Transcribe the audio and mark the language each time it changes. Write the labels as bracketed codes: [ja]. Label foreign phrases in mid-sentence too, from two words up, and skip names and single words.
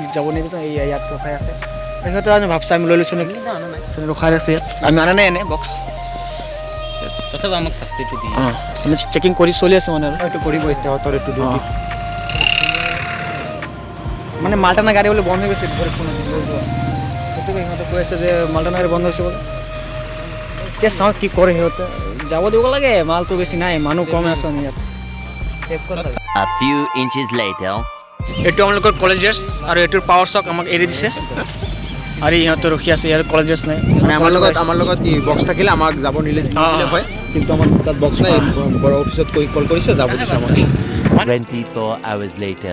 [as] যাব নিদিয়ে তো ইয়াত ৰখাই আছে সিহঁতে আমি ভাবছোঁ আমি লৈ লৈছোঁ নেকি ৰখাই আছে ইয়াত আমি অনা নাই এনে বক্স তথাপি আমাক শাস্তিটো দিয়ে অঁ মানে চেকিং কৰি চলি আছে মানে আৰু [bn] একটু করিব তোর একটু ডিউটি [as] মানে মালটানা গাড়ী বোলে বন্ধ হৈ গৈছে ভৈৰৱকুণ্ড লৈ যোৱা সেইটোকে সিহঁতে কৈ আছে যে মালটানা গাড়ী বন্ধ হৈছে বোলে এতিয়া চাওঁ কি কৰে সিহঁতে যাব দিব লাগে মালটো বেছি নাই মানুহ কমে আছে ইয়াত [en] a few inches later [as] এইটো আমালোকৰ [en] college dress [as] আৰু এইটোৰ পাৱাৰ চক আমাক এৰি দিছে আৰু ইহঁতে ৰখি আছে ইয়াৰ [en] college dress [as] নাই মানে আমাৰ লগত বক্স থাকিলে আমাক যাব নিলে হয় কিন্তু আমাৰ তাত বক্স নাই বড় অফিসত কল কৰিছে যাব দিছে আমাক [en] 24 hours later.